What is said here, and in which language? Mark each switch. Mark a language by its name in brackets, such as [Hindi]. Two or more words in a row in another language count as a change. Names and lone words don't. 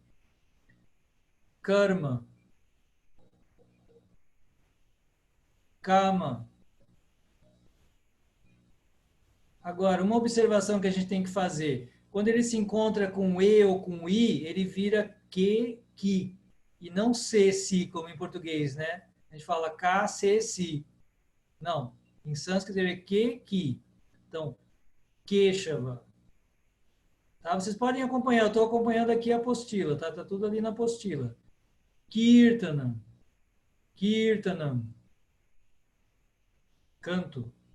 [Portuguese] Karma. Kama. Agora, uma observação que a gente tem que fazer. Quando ele se encontra com E ou com I, ele vira que, ki. E não se, si, como em português, né? A gente fala ka, se, si. Não. Em sânscrito ele é que, ki. Então, Keshava. Tá? Vocês podem acompanhar, eu estou acompanhando aqui a apostila, tá? Tá tudo ali na apostila. Kirtanam. Kirtanam. Canto.